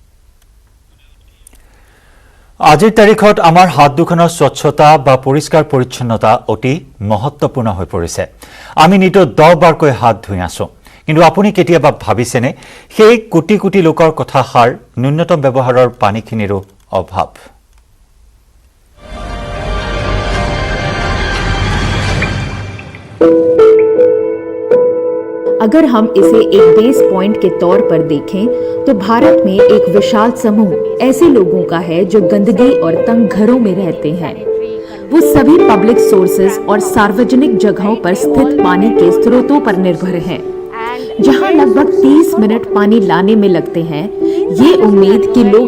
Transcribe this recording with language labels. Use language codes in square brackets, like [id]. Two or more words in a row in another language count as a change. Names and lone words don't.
[as] আজিৰ তাৰিখত আমাৰ হাত দুখনৰ স্বচ্ছতা বা পৰিষ্কাৰ পৰিচ্ছন্নতা অতি মহত্বপূৰ্ণ হৈ পৰিছে আমি নিতৌ 10 বাৰকৈ হাত ধুই আছো কিন্তু আপুনি কেতিয়াবা ভাবিছেনে সেই কোটি কোটি লোকৰ কথা সাৰ ন্যূনতম ব্যৱহাৰৰ পানীখিনিৰো অভাৱ [hi] अगर हम इसे एक [en] base point [hi] के तौर पर देखें तो भारत में एक विशाल समूह ऐसे लोगों का है जो गंदगी और तंग घरों में रहते हैं वो सभी [en] public sources [hi] और सार्वजनिक जगहों पर स्थित पानी के स्रोतों पर निर्भर हैं जहां लगभग 30 मिनट पानी लाने में लगते हैं ये उम्मीद कि लोग